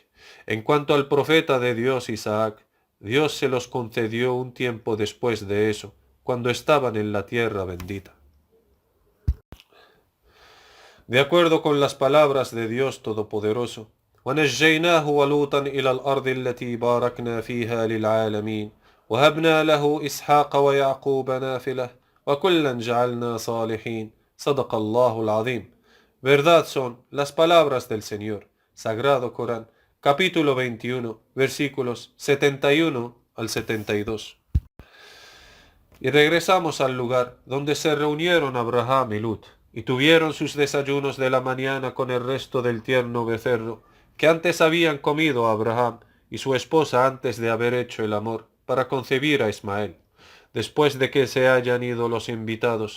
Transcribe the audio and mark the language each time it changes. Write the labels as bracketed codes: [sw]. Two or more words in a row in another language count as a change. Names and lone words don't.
[es] En cuanto al profeta de Dios Isaac, Dios se los concedió un tiempo después de eso, cuando estaban en la tierra bendita. De acuerdo con las palabras de Dios Todopoderoso, [ar] وَنَجَّيْنَاهُ وَلُوطًا إِلَى الْأَرْضِ الَّتِي بَارَكْنَا فِيهَا لِلْعَالَمِينَ وَهَبْنَا لَهُ إِسْحَاقَ وَيَعْقُوبَ نَافِلَةً وَكُلًّا جَعَلْنَا صَالِحِينَ. صدق الله العظيم. [es] Verdad son las palabras del Señor. Sagrado Corán, capítulo 21, versículos 71 al 72. Y regresamos al lugar donde se reunieron Abraham y Lut, y tuvieron sus desayunos de la mañana con el resto del tierno becerro, que antes habían comido Abraham y su esposa antes de haber hecho el amor, para concebir a Ismael, después de que se hayan ido los invitados.